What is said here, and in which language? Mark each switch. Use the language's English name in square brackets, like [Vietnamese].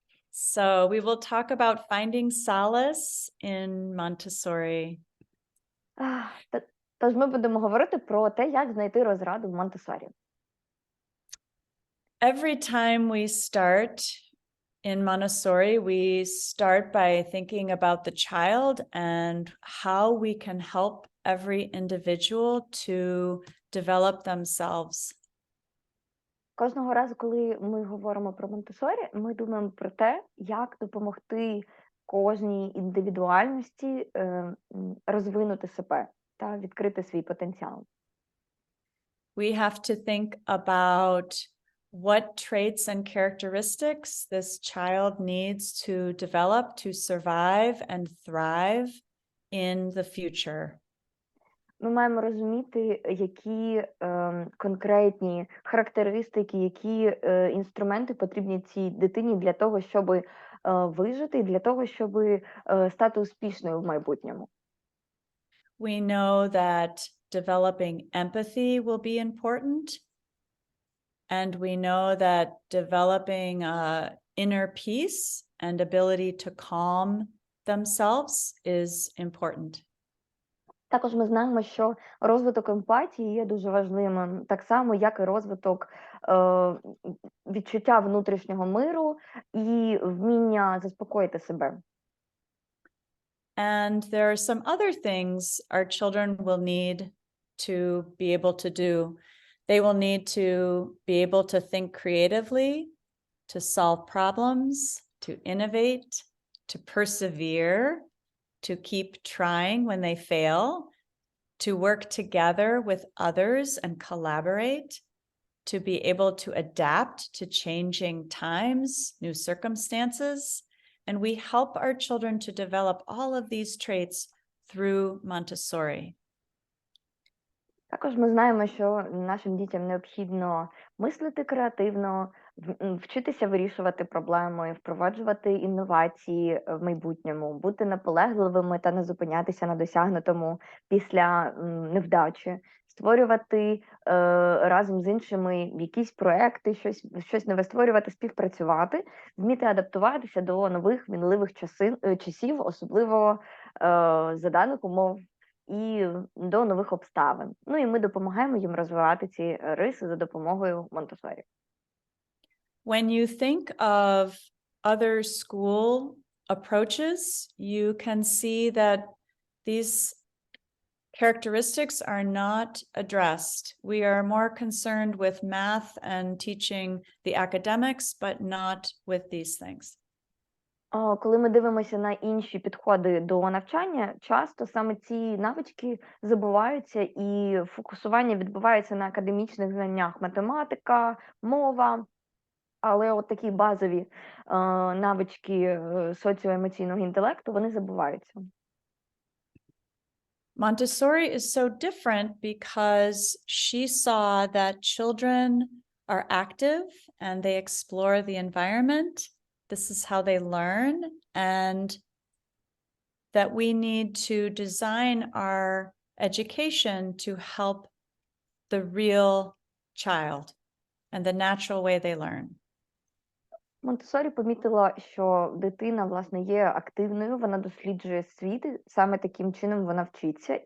[English] So we will talk about finding solace in Montessori. [Ukrainian] Тож ми будемо говорити про те, як знайти розраду в Монтессорі. [English] Every time we start in Montessori, we start by thinking about the child and how we can help every individual to develop themselves. [Ukrainian] Кожного разу, коли ми говоримо про Монтессорі, ми думаємо про те, як допомогти кожній індивідуальності розвинути себе та відкрити свій потенціал. [English] We have to think about what traits and characteristics this child needs to develop to survive and thrive in the future. [Ukrainian] Ми маємо розуміти, які конкретні характеристики, які інструменти потрібні цій дитині для того, щоб вижити, і для того, щоб стати успішною в майбутньому. [English] We know that developing empathy will be important. And we know that developing inner peace and ability to calm themselves is important. [Ukrainian] Також ми знаємо, що розвиток емпатії є дуже важливим, так само, як і розвиток відчуття внутрішнього миру і вміння заспокоїти себе. [English] And there are some other things our children will need to be able to do. They will need to be able to think creatively, to solve problems, to innovate, to persevere, to keep trying when they fail, to work together with others and collaborate, to be able to adapt to changing times, new circumstances. And we help our children to develop all of these traits through Montessori. [Ukrainian] Також ми знаємо, що нашим дітям необхідно мислити креативно, вчитися вирішувати проблеми, впроваджувати інновації в майбутньому, бути наполегливими та не зупинятися на досягнутому після невдачі, створювати разом з іншими якісь проекти, щось нове створювати, співпрацювати, вміти адаптуватися до нових мінливих часів, особливо за даних умов, і до нових обставин. Ну і ми допомагаємо їм розвивати ці риси за допомогою Монтессорі. [English] When you think of other school approaches, you can see that these characteristics are not addressed. We are more concerned with math and teaching the academics, but not with these things. [Ukrainian] Коли ми дивимося на інші підходи до навчання, часто саме ці навички забуваються і фокусування відбувається на академічних знаннях: математика, мова, але от такі базові навички соціоемоційного інтелекту, вони забуваються. [English] Montessori is so different because she saw that children are active and they explore the environment. This is how they learn, and that we need to design our education to help the real child and the natural way they learn. [Ukrainian] Монтессорі помітила, що дитина, власне, є активною, вона досліджує світ, і саме таким чином вона вчиться.